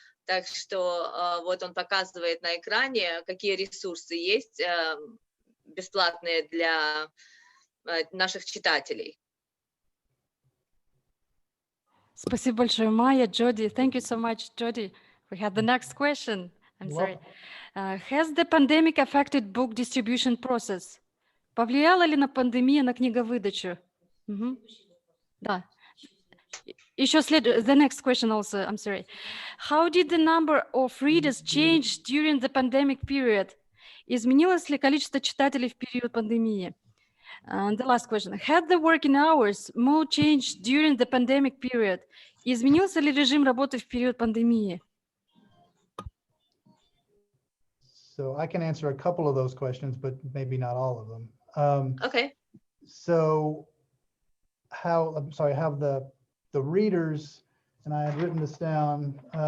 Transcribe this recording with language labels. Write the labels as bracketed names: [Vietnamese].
[Russian] Так что вот он показывает на экране, какие ресурсы есть бесплатные для наших читателей. Спасибо большое, Майя, Jody. [English] Thank you so much, Jody. We have the next question. I'm sorry. Has the pandemic affected book distribution process? [Russian] Повлияла ли на пандемия на книговыдачу? Да. [English] Еще the next question also, I'm sorry. How did the number of readers change during the pandemic period? [Russian] Изменилось ли количество читателей в период пандемии? [English] And the last question. Had the working hours more changed during the pandemic period? [Russian] Изменился ли режим работы в период пандемии? [English] So I can answer a couple of those questions, but maybe not all of them. Okay. So how the readers, and I had written this down.